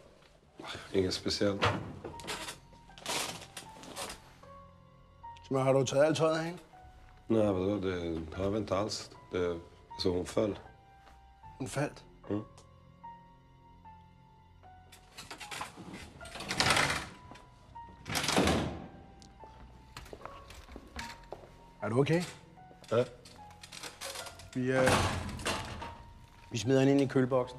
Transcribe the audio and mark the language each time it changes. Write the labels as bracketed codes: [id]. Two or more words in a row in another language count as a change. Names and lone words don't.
[sv] Inget speciellt. [da] Så har du taget alt tøjet af hende? [sv] Nej, vadå? Det har vi inte alls. Det så hon föll. [da] Hun faldt? Mm. Er du okay? Ja. Vi smider hende ind i køleboksen.